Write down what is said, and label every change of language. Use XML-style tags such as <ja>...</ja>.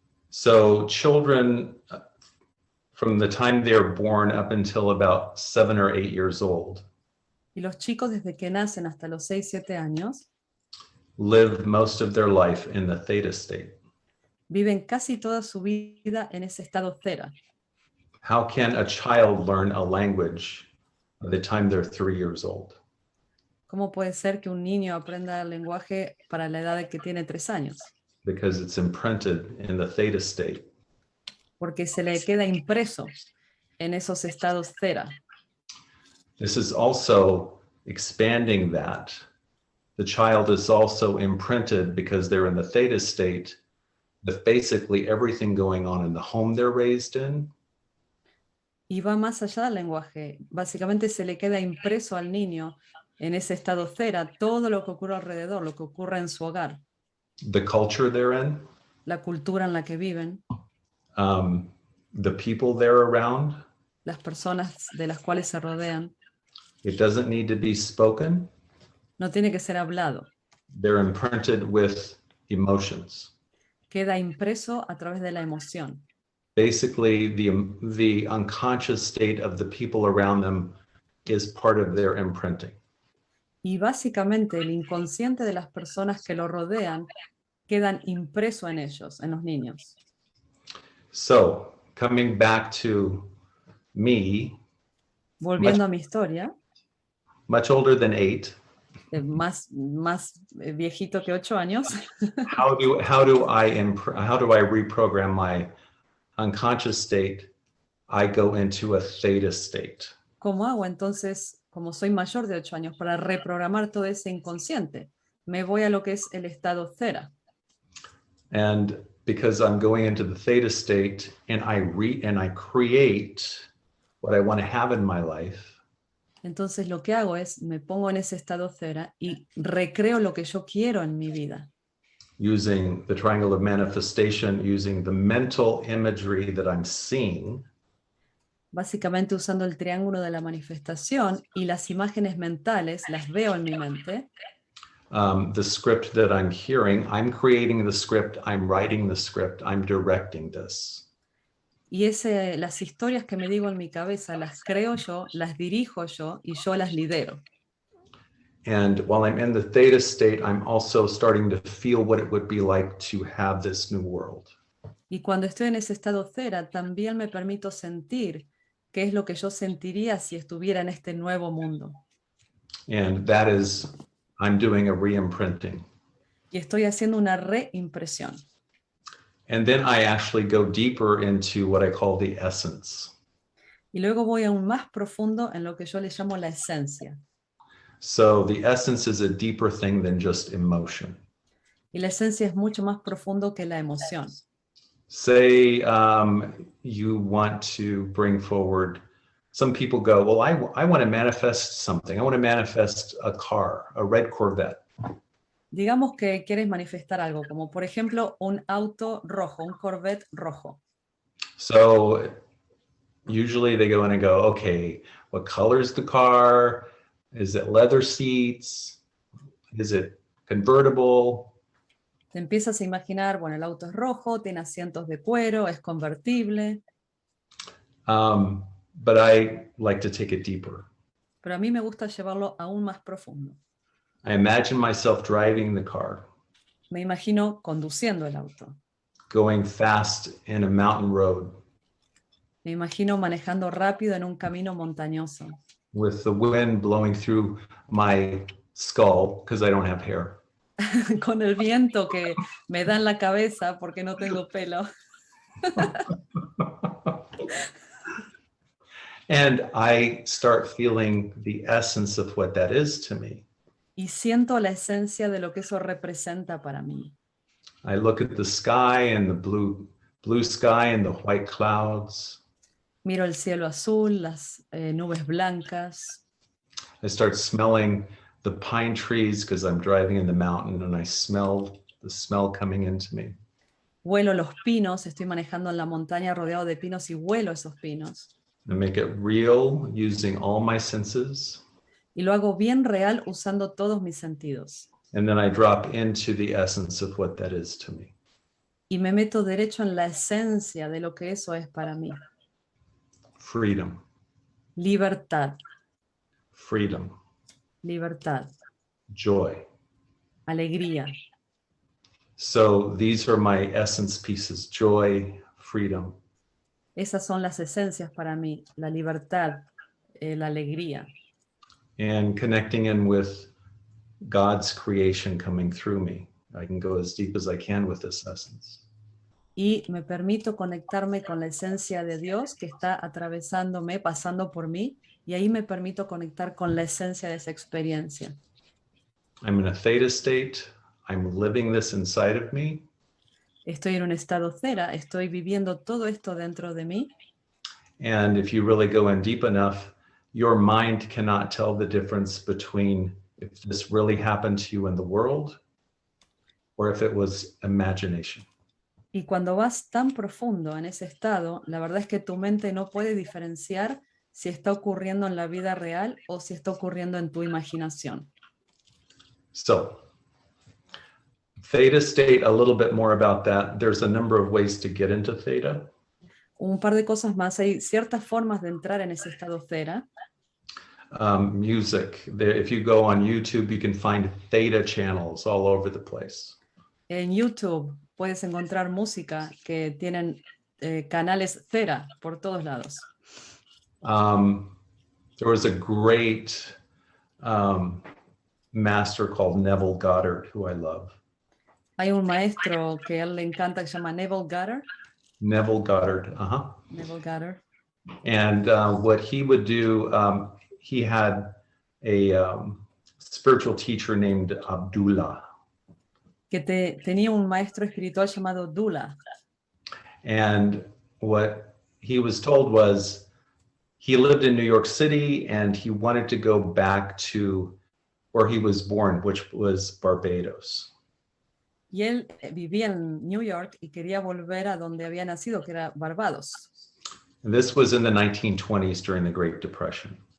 <en>So children, from the time they're born up until about 7 or 8 years old,</en> <es>Y los chicos desde que nacen hasta los 6, 7 años,</es> <en>live most of their life in the theta state.</en> <es>viven casi toda su vida en ese estado theta.</es> <en>How can a child learn a language by the time they're 3 years old?</en> <es>¿Cómo puede ser que un niño aprenda el lenguaje para la edad de que tiene 3 años?</es> <en>Because it's imprinted in the theta state.</en> <es>Porque se le queda impreso en esos estados theta.</es> <en>This is also expanding that. The child is also imprinted because they're in the theta state with basically everything going on in the home they're raised in.</en> <es>Y va más allá del lenguaje. Básicamente se le queda impreso al niño en ese estado theta todo lo que ocurre alrededor, lo que ocurre en su hogar,</es> <en>The culture they're in,</en> <es>la cultura en la que viven,</es> <en>the people they're around.</en> <es>las personas de las cuales se rodean.</es> <en>It doesn't need to be spoken.</en> <es>No tiene que ser hablado.</es> <en>They're imprinted with emotions.</en> <es>Queda impreso a través de la emoción.</es> <en>Basically, the unconscious state of the people around them is part of their imprinting.</en> <es>Y básicamente el inconsciente de las personas que lo rodean quedan impreso en ellos, en los niños.</es> <en>So, coming back to me,</en> <es>Volviendo a mi historia,</es> <en>much older than 8,</en> <es>más viejito que 8 años,</es> <en>how do I reprogram my unconscious state? I go into a theta state.</en> <es>¿cómo hago entonces, como soy mayor de 8 años, para reprogramar todo ese inconsciente? Me voy a lo que es el estado theta.</es> <en>And because I'm going into the theta state and I create what I want to have in my life.</en> <es>Entonces lo que hago es, me pongo en ese estado theta y recreo lo que yo quiero en mi vida.</es> <en>Using the triangle of manifestation, using the mental imagery that I'm seeing.</en> <es>Básicamente usando el triángulo de la manifestación y las imágenes mentales, las veo en mi mente.</es> <en>The script that I'm hearing, I'm creating the script, I'm writing the script, I'm directing this.</en> <es>Y las historias que me digo en mi cabeza las creo yo, las dirijo yo y yo las lidero.</es> <en>And while I'm in the theta state, I'm also starting to feel what it would be like to have this new world.</en> <es>Y cuando estoy en ese estado theta, también me permito sentir qué es lo que yo sentiría si estuviera en este nuevo mundo.</es> <en>And that is, I'm doing a re-imprinting.</en> <es>Y estoy haciendo una reimpresión.</es> <en>And then I actually go deeper into what I call the essence.</en> <es>Y luego voy aún más profundo en lo que yo le llamo la esencia.</es> <en>So the essence is a deeper thing than just emotion.</en> <es>Y la esencia es mucho más profundo que la emoción.</es> <en>Say you want to bring forward, some people go, well, I want to manifest something. I want to manifest a car, a red Corvette.</en> <es>Digamos que quieres manifestar algo, como por ejemplo un auto rojo, un Corvette rojo.</es> <en>So usually they go in and go, okay, what color is the car? Is it leather seats? Is it convertible?</en> <es>Te empiezas a imaginar, bueno, el auto es rojo, tiene asientos de cuero, es convertible.</es> <en>But I like to take it deeper.</en> <es>Pero a mí me gusta llevarlo aún más profundo.</es> <en>I imagine myself driving the car,</en> <es>Me imagino conduciendo el auto.</es> <en>going fast in a mountain road</en> <es>Me imagino manejando rápido en un camino montañoso,</es> <en>with the wind blowing through my skull because I don't have hair.</en> <es>con el viento que me da en la cabeza porque no tengo pelo.</es> <en>And I start feeling the essence of what that is to me.</en> <es>Y siento la esencia de lo que eso representa para mí.</es> <en>I look at the sky and the blue sky and the white clouds.</en> <es>Miro el cielo azul, las nubes blancas.</es> <en>I start smelling the pine trees because I'm driving in the mountain and I smell the smell coming into me.</en> <es>Huelo los pinos, estoy manejando en la montaña rodeado de pinos y huelo esos pinos.</es> <en>I make it real using all my senses.</en> <es>Y lo hago bien real usando todos mis sentidos.</es> <en>And then I drop into the essence of what that is to me.</en> <es>Y me meto derecho en la esencia de lo que eso es para mí.</es> <en>Freedom,</en> <es>Libertad,</es> <en>freedom,</en> <es>libertad,</es> <en>joy.</en> <es>alegría.</es> <en>So these are my essence pieces, joy, freedom.</en> <es>Esas son las esencias para mí, la libertad, la alegría.</es> <en>And connecting in with God's creation coming through me. I can go as deep as I can with this essence.</en> <es>Y me permito conectarme con la esencia de Dios que está atravesándome, pasando por mí, y ahí me permito conectar con la esencia de esa experiencia.</es> <en>I'm in a theta state. I'm living this inside of me.</en> <es>Estoy en un estado theta, estoy viviendo todo esto dentro de mí.</es> <en>And if you really go in deep enough, your mind cannot tell the difference between if this really happened to you in the world or if it was imagination.</en> <es>Y cuando vas tan profundo en ese estado, la verdad es que tu mente no puede diferenciar si está ocurriendo en la vida real o si está ocurriendo en tu imaginación.</es> <en>So, theta state, a little bit more about that. There's a number of ways to get into theta.</en> <es>Un par de cosas más. Hay ciertas formas de entrar en ese estado theta.</es> <en>Music. If you go on YouTube, you can find theta channels all over the place.</en> <es>En YouTube puedes encontrar música que tienen canales theta por todos lados.</es> <en>There was a great master called Neville Goddard, who I love.</en> <es>Hay un maestro que a él le encanta que se llama Neville Goddard.</es> <en>Neville Goddard,</en> <es>Neville Goddard.</es> <en>And what he would do, he had a spiritual teacher named Abdullah.</en> <es>Que tenía un maestro espiritual llamado Dula.</es> <en>And what he was told was he lived in New York City and he wanted to go back to where he was born, which was Barbados.</en> <es>Y él vivía en New York y quería volver a donde había nacido, que era Barbados.</es> <en>And this was in the 1920s during the Great Depression.</en>